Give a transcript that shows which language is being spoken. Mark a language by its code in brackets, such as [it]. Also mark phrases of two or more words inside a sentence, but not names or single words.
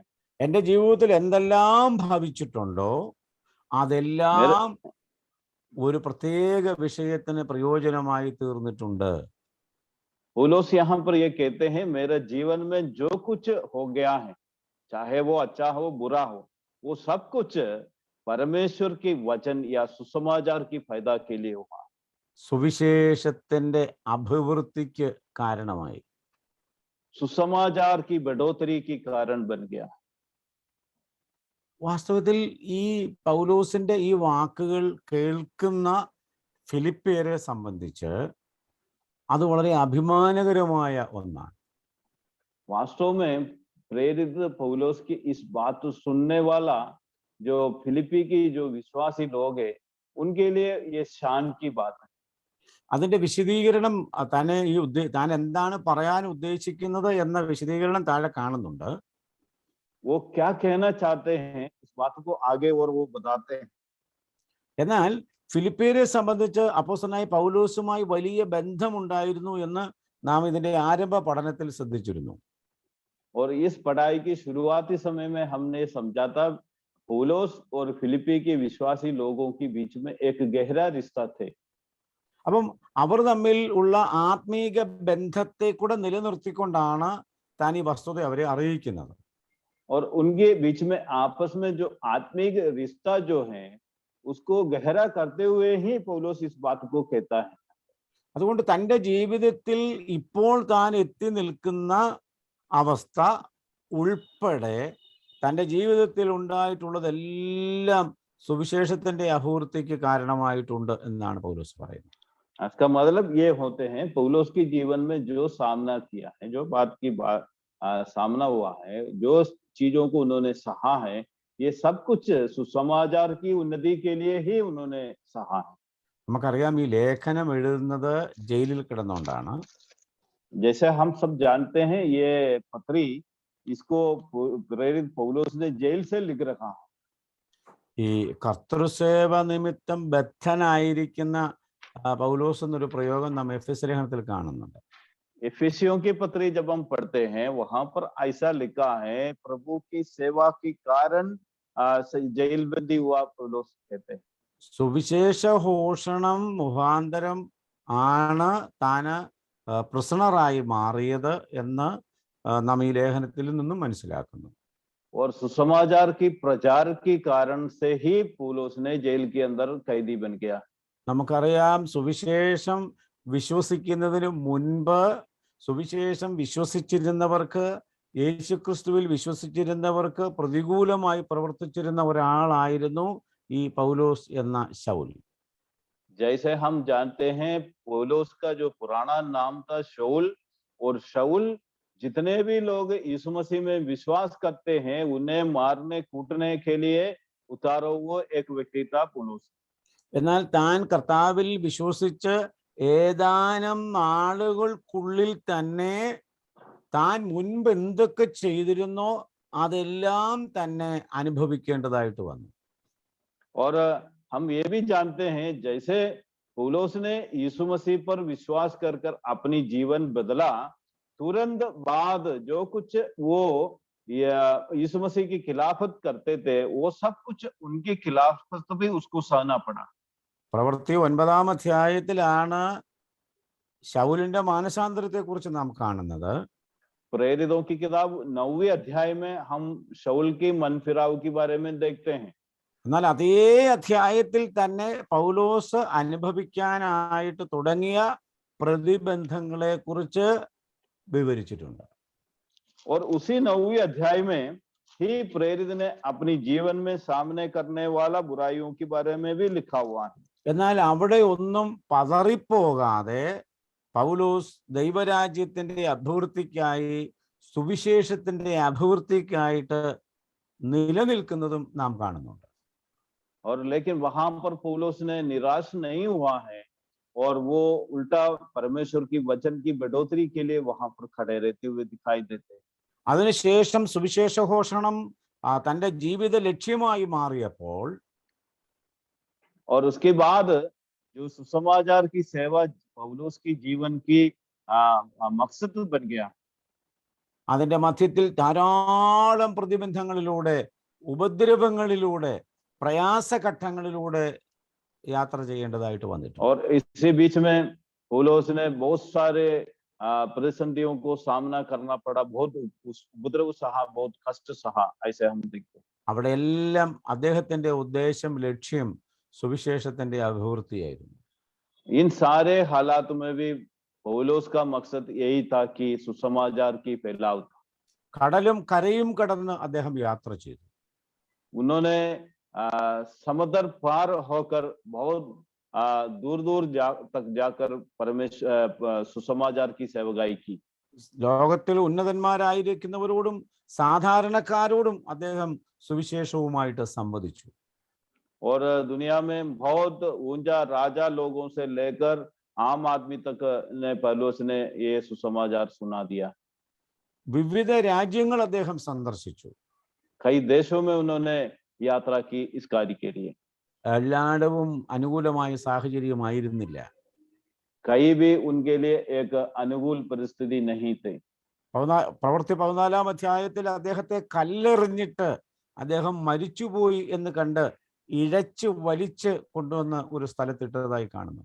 [ml] എൻ്റെ ജീവിതത്തിൽ എന്തെല്ലാം ഭവിച്ചിട്ടുണ്ടോ അതെല്ലാം ഒരു പ്രത്യേക വിഷയത്തിന് പ്രയോജനമായി തീർന്നിട്ടുണ്ട്. [hi] पौलुस यहाँ पर ये कहते हैं, मेरे जीवन में जो कुछ हो गया है, चाहे वो अच्छा हो बुरा हो, वो सब कुछ परमेश्वर की वचन या सुसमाचार की फायदा के लिए हुआ। [ml] സുവിശേഷത്തിന്റെ അഭിവൃദ്ധിക്ക് കാരണമായി, [hi] सुसमाचार की बढ़ोतरी की कारण बन गया। [ml] വാസ്തവത്തിൽ ഈ പൗലോസിന്റെ ഈ വാക്കുകൾ കേൾക്കുന്ന ഫിലിപ്പിയരെ സംബന്ധിച്ച് അത് വളരെ അഭിമാനകരമായ ഒന്നാണ്. [hi] वास्तव में प्रेरित पौलुस की इस बात सुनने वाला जो फिलिपी की जो विश्वासी लोग है, उनके लिए ये शान की बात है। [ml] അതിന്റെ വിശദീകരണം താൻ എന്താണ് പറയാൻ ഉദ്ദേശിക്കുന്നത് എന്ന വിശദീകരണം താഴെ കാണുന്നുണ്ട്. [hi] वो क्या कहना चाहते हैं इस बात को आगे और वो बताते हैं। [ml] എന്നാൽ ഫിലിപ്പിയരെ സംബന്ധിച്ച് അപ്പോസ്തലനായ പൗലോസുമായി വലിയ ബന്ധമുണ്ടായിരുന്നു എന്ന് നാം ഇതിന്റെ ആരംഭ പഠനത്തിൽ ശ്രദ്ധിച്ചിരുന്നു. [hi] और इस पढ़ाई की शुरुआती समय में हमने समझा था पौलुस और फिलिपी के विश्वासी लोगों के बीच में एक गहरा रिश्ता थे। [ml] അപ്പം അവർ തമ്മിൽ ഉള്ള ആത്മീക ബന്ധത്തെ കൂടെ നിലനിർത്തിക്കൊണ്ടാണ് താൻ ഈ വസ്തുത അവരെ അറിയിക്കുന്നത്. [hi] और उनके बीच में आपस में जो आत्मिक रिश्ता जो है उसको गहरा करते हुए ही पौलुस इस बात को कहता है। [ml] അതുകൊണ്ട് തൻ്റെ ജീവിതത്തിൽ ഇപ്പോൾ താൻ എത്തി നിൽക്കുന്ന അവസ്ഥ ഉൾപ്പെടെ തൻ്റെ ജീവിതത്തിൽ ഉണ്ടായിട്ടുള്ളതെല്ലാം സുവിശേഷത്തിന്റെ അഭിവൃദ്ധിക്ക് കാരണമായിട്ടുണ്ട് എന്നാണ് പൗലോസ് പറയുന്നത്. [hi] इसका मतलब ये होते हैं पौलुस के जीवन में जो सामना किया है, जो बात की सामना हुआ है, जो चीजों को उन्होंने सहा है, ये सब कुछ सुसमाचार की उन्नति के लिए ही उन्होंने सहा है। [ml] നമുക്കറിയാം ഈ ലേഖനം എഴുതുന്നത് ജയിലിൽ കിടന്നുകൊണ്ടാണ്. [hi] जैसे हम सब जानते हैं ये पत्री इसको प्रेरित पौलुस ने जेल से लिख रखा है। [ml] ഈ കർത്തൃസേവ നിമിത്തം ബദ്ധനായിരിക്കുന്ന പൗലോസ് എന്നൊരു പ്രയോഗം നാം എഫെസ്യ ലേഖനത്തിൽ കാണുന്നുണ്ട്. [hi] एफेसियों की पत्री जब हम पढ़ते हैं वहां पर ऐसा लिखा है प्रभु की सेवा के कारण जेल बंदी हुआ पौलुस कहते हैं। [ml] സുവിശേഷ ഘോഷണം മുഖാന്തരം ആണ് താന് പ്രിസണറായി മാറിയത് എന്ന് നാം ഈ ലേഖനത്തിൽ നിന്നും മനസ്സിലാക്കുന്നു. [hi] और सुसमाचार की प्रचार के कारण से ही पौलुस ने जेल के अंदर कैदी बन गया। [ml] നമുക്കറിയാം സുവിശേഷം വിശ്വസിക്കുന്നതിന് മുൻപ് സുവിശേഷം വിശ്വസിച്ചിരുന്നവർക്ക്, യേശുക്രിസ്തുവിൽ വിശ്വസിച്ചിരുന്നവർക്ക് പ്രതികൂലമായി പ്രവർത്തിച്ചിരുന്ന ഒരാളായിരുന്നു ഈ പൗലോസ് എന്ന ശൗൽ. [hi] जैसे हम जानते हैं पौलुस का जो पुराना नाम था शाऊल, और शाऊल जितने भी लोग यीशु मसीह में विश्वास करते हैं उन्हें मारने कूटने के लिए उतारा हुआ एक व्यक्ति था पौलुस। [ml] എന്നാൽ താൻ കർത്താവിൽ വിശ്വസിച്ച് ഏതാനും നാളുകൾക്കുള്ളിൽ തന്നെ താൻ മുൻപ് എന്തൊക്കെ ചെയ്തിരുന്നോ അതെല്ലാം തന്നെ അനുഭവിക്കേണ്ടതായിട്ട് വന്നു. [hi] और हम ये भी जानते हैं जैसे पौलुस ने यीशु मसीह पर विश्वास कर अपनी जीवन बदला, तुरंत बाद जो कुछ वो यीशु मसीह की खिलाफत करते थे वो सब कुछ उनकी खिलाफत भी उसको सहना पड़ा। [ml] പ്രവൃത്തി 9-ാം അധ്യായത്തിലാണ് ശൗലിന്റെ മാനസാന്തരത്തെ കുറിച്ച് നാം കാണുന്നത്. [hi] प्रेरितों की किताब 9वें अध्याय में हम शाऊल के मन फिराव के बारे में देखते हैं। [ml] എന്നാൽ അതേ അധ്യായത്തിൽ തന്നെ പൗലോസ് അനുഭവിക്കാനായിട്ട് തുടങ്ങിയ പ്രതിബന്ധങ്ങളെ കുറിച്ച് വിവരിച്ചിട്ടുണ്ട്. [hi] और उसी 9वें अध्याय में ही प्रेरित ने अपनी जीवन में सामने करने वाला बुराइयों के बारे में भी लिखा हुआ है। [ml] എന്നാൽ അവിടെ ഒന്നും പതറിപ്പോകാതെ പൗലോസ് ദൈവരാജ്യത്തിന്റെ അഭിവൃദ്ധിക്കായി, സുവിശേഷത്തിന്റെ അഭിവൃദ്ധിക്കായിട്ട് നിലനിൽക്കുന്നതും നാം കാണുന്നുണ്ട്. [hi] और लेकिन वहां पर पौलुस ने निराश नहीं हुआ है और वो उल्टा परमेश्वर की वचन की बढ़ोतरी के लिए वहां पर खड़े रहते हुए दिखाई देते हैं। [ml] അതിനുശേഷം സുവിശേഷ ഘോഷണം തന്റെ ജീവിത ലക്ഷ്യമായി മാറിയപ്പോൾ, [hi] और उसके बाद जो सुसमाचार की सेवा पौलुस की जीवन की मकसद बन गया, [ml] അതിന്റെ മധ്യത്തിൽ ധാരാളം പ്രതിബന്ധങ്ങളിലൂടെ, ഉപദ്രവങ്ങളിലൂടെ, പ്രയാസഘട്ടങ്ങളിലൂടെ യാത്ര ചെയ്യേണ്ടതായിട്ട് വന്നിട്ടുണ്ട്. [hi] और इसी बीच में पौलुस ने बहुत सारे परिस्थितियों को सामना करना पड़ा, बहुत उपद्रव सहा, बहुत कष्ट सहा, ऐसे हम देखते हैं। [ml] അവിടെ എല്ലാം അദ്ദേഹത്തിന്റെ ഉദ്ദേശം, ലക്ഷ്യം സുവിശേഷത്തിന്റെ അഭിവൃദ്ധിയായിരുന്നു. [hi] इन सारे हालात में भी पौलुस का मकसद यही था कि सुसमाचार की फैलाव था। [ml] കടലും കരയും കടന്ന് അദ്ദേഹം യാത്ര ചെയ്തു. [hi] उन्होंने समुद्र पार होकर बहुत दूर दूर तक जाकर परमेश्वर सुसमाचार की सेवकाई की। [ml] ലോകത്തിൽ ഉന്നതന്മാരായിരിക്കുന്നവരോടും സാധാരണക്കാരോടും അദ്ദേഹം സുവിശേഷവുമായിട്ട് സംവദിച്ചു. [hi] और दुनिया में बहुत ऊंचा राजा लोगों से लेकर आम आदमी तक ने पौलुस ने ये सुसमाचार सुना दिया। [ml] വിവിധ രാജ്യങ്ങൾ അദ്ദേഹം സന്ദർശിച്ചു. [hi] कई देशों में उन्होंने यात्रा की इस कार्य के लिए। [ml] എല്ലായിടവും അനുകൂലമായ സാഹചര്യമായിരുന്നില്ല. [hi] कहीं भी उनके लिए एक अनुकूल परिस्थिति नहीं थी। [ml] പ്രവൃത്തി 14-ാം അധ്യായത്തിൽ അദ്ദേഹത്തെ കല്ലെറിഞ്ഞിട്ട് അദ്ദേഹം മരിച്ചുപോയി എന്ന് കണ്ട് ഇഴച്ച് വലിച്ച് കൊണ്ടുവന്ന് ഒരു സ്ഥലത്തിട്ടതായി കാണുന്നു.